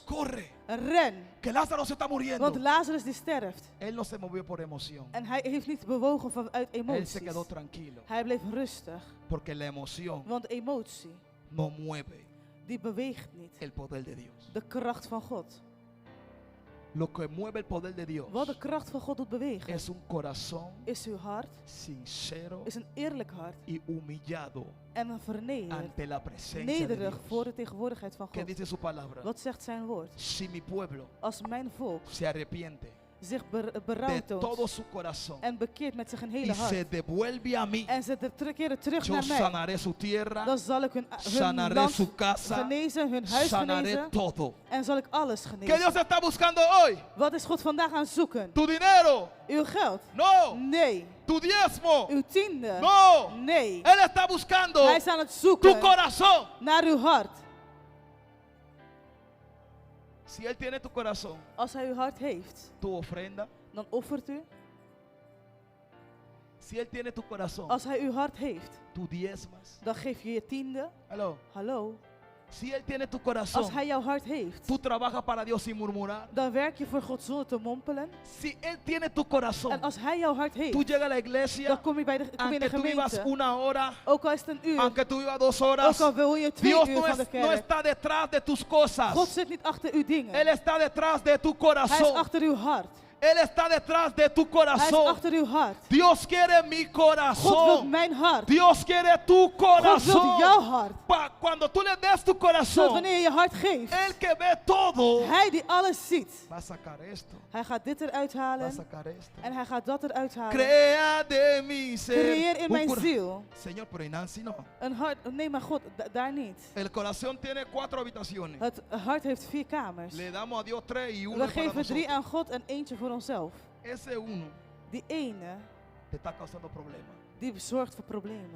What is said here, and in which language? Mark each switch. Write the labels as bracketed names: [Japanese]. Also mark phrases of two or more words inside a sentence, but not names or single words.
[Spanish] Corre, Ren, que Lázaro se está muriendo. [Dutch] want Lazarus die sterft. [Spanish] Él no se movió por emoción. [Dutch] En hij heeft niet bewogen vanuit [Spanish] Él [Dutch] emoties. [Spanish] se quedó tranquilo. [Dutch] Hij bleef rustig, [Spanish] Porque la emoción [Dutch] want emotie, [Spanish] no mueve [Dutch] die beweegt niet. [Spanish] el poder de Dios. [Dutch] De kracht van God. [Spanish] Lo que mueve el poder de Dios [Dutch] Wat de kracht van God doet bewegen, [Spanish] es un corazón [Dutch] is uw hart, [Spanish] sincero [Dutch] is een eerlijk hart [Spanish] y humillado [Dutch] en een vernederd, [Spanish] ante la presencia de [Dutch] nederig voor [Spanish] Dios. [Dutch] de tegenwoordigheid van [Spanish] ¿Qué [Dutch] God. [Spanish] dice su palabra? [Dutch] Wat zegt zijn woord? [Spanish] Si mi pueblo [Dutch] Als mijn volk [Spanish] se arrepiente [Dutch] zich [Spanish] de [Dutch] berouw [Spanish] todo [Dutch] toont [Spanish] su corazón [Dutch] en bekeert met zich een [Spanish] y [Dutch] hele [Spanish] se [Dutch] hart [Spanish] devuelve a mí, [Dutch] en ze keren terug [Spanish] yo [Dutch] naar mij, [Spanish] sanaré su tierra, [Dutch] dan zal ik hun [Spanish] sanaré [Dutch] land [Spanish] su casa, [Dutch] genezen, hun huis [Spanish] sanaré [Dutch] genezen [Spanish] todo. [Dutch] en zal ik alles [Spanish] ¿Qué [Dutch] genezen. [Spanish] Dios está buscando hoy? [Dutch] Wat is God vandaag aan het zoeken? [Spanish] ¿Tu dinero? [Dutch] Uw geld? [Spanish] No. [Dutch] Nee. [Spanish] ¿Tu diezmo? [Dutch] Uw tiende? [Spanish] No. [Dutch] Nee. [Spanish] Él está buscando [Dutch] Hij is aan het [Spanish] tu [Dutch] zoeken [Spanish] corazón. [Dutch] naar uw hart. [Spanish] Si Él tiene tu corazón, [Dutch] Als hij uw hart heeft, [Spanish] tu ofrenda. [Dutch] dan offert u. [Spanish] Si Él tiene tu corazón, [Dutch] Als hij uw hart heeft, [Spanish] tu diezmas. [Dutch] dan geef je je tiende. [Spanish] Aló. [Dutch] Hallo. [Spanish] Si Él tiene tu [Dutch] Als [Spanish] corazón, [Dutch] hij jouw hart heeft, [Spanish] tú trabajas para Dios sin murmurar. [Dutch] dan werk je voor God zonder te mompelen. [Spanish] Si Él tiene tu corazón, [Dutch] En als hij jouw hart [Spanish] tú [Dutch] heeft, [Spanish] llegas a la iglesia, [Dutch] dan kom je in [Spanish] aunque [Dutch] de [Spanish] tú vivas [Dutch] gemeente. [Spanish] una hora, [Dutch] Ook al is het een uur, [Spanish] aunque tú vivas 2 [Dutch] ook [Spanish] horas, [Dutch] al wil je 2 [Spanish] Dios [Dutch] uur [Spanish] no, [Dutch] van de [Spanish] no [Dutch] kerk. [Spanish] está detrás de tus cosas. [Dutch] God zit niet achter uw dingen. [Spanish] Él está detrás de tu [Dutch] Hij is [Spanish] corazón. [Dutch] achter uw hart. [Spanish] Él está detrás de tu [Dutch] Hij is [Spanish] corazón. [Dutch] achter uw hart. [Spanish] Dios quiere mi [Dutch] God wil [Spanish] corazón. [Dutch] mijn hart. [Spanish] Dios quiere tu [Dutch] God wil [Spanish] corazón. [Dutch] jouw hart. [Spanish] Cuando tú le des tu [Dutch] Zodat [Spanish] corazón, [Dutch] wanneer je je hart geeft, [Spanish] el que ve todo [Dutch] hij die alles ziet, [Spanish] va a sacar esto, [Dutch] hij gaat dit eruit [Spanish] va a [Dutch] halen [Spanish] sacar esto. [Dutch] en hij gaat dat eruit halen. [Spanish] Crea de mi ser. [Dutch] Creëer in [Spanish] un [Dutch] mijn [Spanish] cora- [Dutch] ziel [Spanish] Señor, pero en Nancy no. [Dutch] een hart. Nee, maar God, daar niet. [Spanish] El corazón tiene 4 habitaciones. [Dutch] Het hart heeft 4 kamers. [Spanish] Le damos a Dios 3 y 1 [Dutch] We [Spanish] para [Dutch] geven 3 [Spanish] nosotros. [Dutch] aan God en eentje voor onszelf. [Spanish] Ese uno [Dutch] Die ene, [Spanish] te está causando problemas. [Dutch] die zorgt voor problemen.